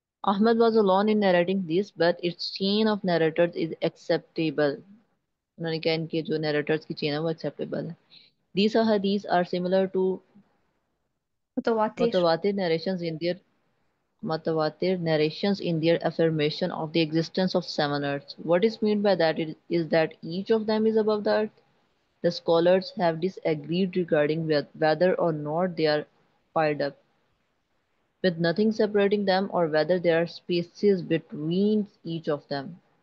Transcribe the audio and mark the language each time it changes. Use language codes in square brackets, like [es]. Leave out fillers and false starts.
[en] Ahmad was alone in narrating this, but its chain of narrators is acceptable. [ur] انہوں نے کہا ان کے جو نیریٹرز کی چین ہے وہ ایکسیپٹیبل ہے. [en] These ahadith are similar to [ur] متواتر. [en] mutawatir narrations in their mutawatir narrations in their affirmation of the existence of seven earths. What is meant by that is that each of them is above the earth. The scholars have disagreed regarding whether or not they are piled up, with nothing separating them, or whether there are spaces between each of them.